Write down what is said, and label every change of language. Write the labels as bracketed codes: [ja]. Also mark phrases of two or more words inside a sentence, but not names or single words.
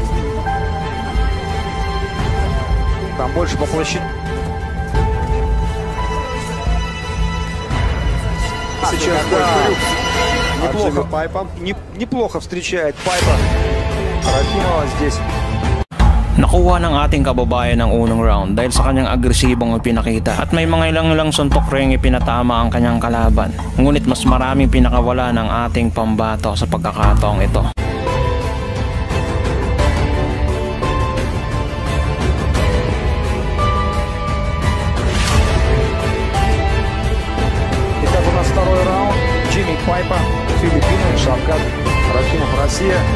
[ru] Там больше по площади. Сейчас неплохо Пайпа. Неплохо встречает Пайпа Рахимова здесь. [tl] Nakuha ng ating kababayan ang unang round dahil sa kanyang agresibong ipinakita at may mga ilang suntok ring ipinatama ang kanyang kalaban. Ngunit mas maraming pinakawala ng ating pambato sa pagkakataong ito. [ru] Итак, у нас второй раунд. Джимми Пайпа, Филиппины, Шавкат Рахимов, Россия.